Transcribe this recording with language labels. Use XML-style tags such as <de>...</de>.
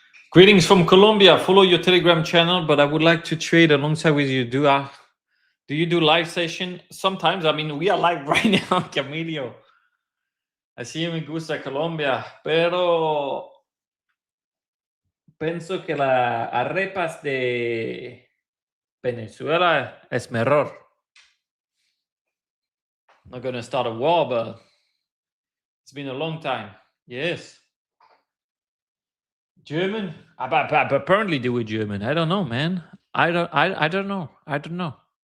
<en>Greetings from Colombia. Follow your Telegram channel, but I would like to trade alongside with you. Do you do live session? Sometimes. I mean, we are live right now, Camilio.</en> <es>Así me gusta Colombia, pero pienso que las arepas de Venezuela es mejor.</es> <en>Not gonna start a war, but it's been a long time. Yes. German? Apparently they were German. I don't know, man. I don't know. I don't know.</en>